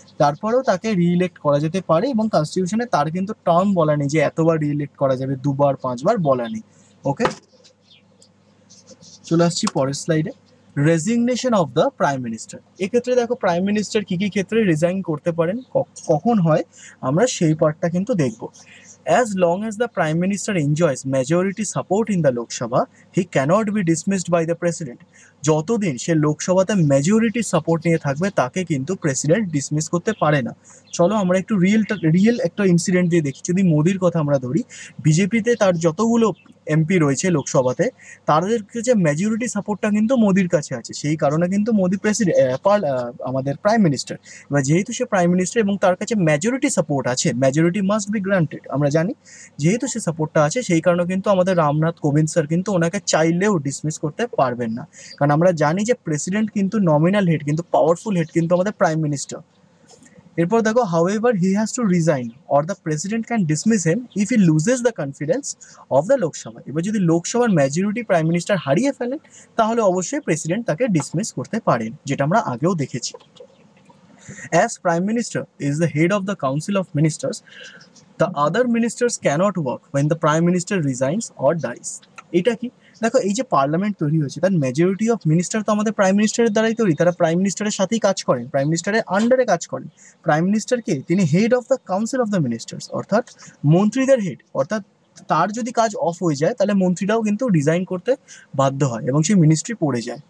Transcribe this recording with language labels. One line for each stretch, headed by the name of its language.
Bangla: তারপরেও তাকে রিইলেক্ট করা যেতে পারে এবং কনস্টিটিউশনে তার কিন্তু টার্ম বলা নেই যে এতবার রিইলেক্ট করা যাবে, 2বার 5বার বলা নেই। ওকে, চলে আসছি পরের স্লাইডে।
English: Resignation of the prime minister.
Bangla: এক্ষেত্রে দেখো প্রাইম মিনিস্টার কি কি ক্ষেত্রে রিজাইন করতে পারেন, কখন হয়, আমরা সেই পার্টটা কিন্তু দেখব।
English: As long as the Prime Minister enjoys majority support in the Lok Sabha, he cannot be dismissed by the President.
Bangla: যতদিন সে লোকসভাতে মেজরিটি সাপোর্ট নিয়ে থাকবে তাকে কিন্তু প্রেসিডেন্ট ডিসমিস করতে পারে না। চলো আমরা একটু রিয়েল একটা ইনসিডেন্ট দিয়ে দেখি। যদি মোদির কথা আমরা ধরি, বিজেপিতে তার যতগুলো এমপি রয়েছে লোকসভাতে, তাদের যে মেজরিটি সাপোর্টটা কিন্তু মোদির কাছে আছে, সেই কারণে কিন্তু মোদি আমাদের প্রাইম মিনিস্টার। এবার যেহেতু সে প্রাইম মিনিস্টার এবং তার কাছে মেজরিটি সাপোর্ট আছে,
English: majority must be granted,
Bangla: আমরা জানি যেহেতু সে সাপোর্টটা আছে সেই কারণে কিন্তু আমাদের রামনাথ কোবিন্দ স্যার কিন্তু ওনাকে চাইলেও ডিসমিস করতে পারবেন না। কারণ আমরা জানি যে প্রেসিডেন্ট কিন্তু নমিনাল হেড, কিন্তু পাওয়ারফুল হেড কিন্তু আমাদের প্রাইম মিনিস্টার। এরপর দেখো,
English: However he has to resign or the president can dismiss him if he loses the confidence of the Lok Sabha.
Bangla: এবার যদি লোকসভার মেজরিটি প্রাইম মিনিস্টার হারিয়ে ফেলেন তাহলে অবশ্যই প্রেসিডেন্ট তাকে ডিসমিস করতে পারেন, যেটা আমরা আগেও দেখেছি।
English: As Prime Minister is the head of the Council of Ministers, the other ministers cannot work when the Prime Minister resigns or dies.
Bangla: এটা কি? দেখো এই যে পার্লামেন্ট তৈরি হয়েছে তার মেজরিটি অফ মিনিস্টার তো আমাদের প্রাইম মিনিস্টারের দ্বারাই তৈরি, তারা প্রাইম মিনিস্টারের সাথেই কাজ করেন, প্রাইম মিনিস্টারের আন্ডারে কাজ করেন। প্রাইম মিনিস্টারকে তিনি head of the council of the ministers, অর্থাৎ মন্ত্রীদের হেড, অর্থাৎ তার যদি কাজ অফ হয়ে যায় তাহলে মন্ত্রীরাও কিন্তু রিজাইন করতে বাধ্য হয় এবং সেই মিনিস্ট্রি পড়ে যায়।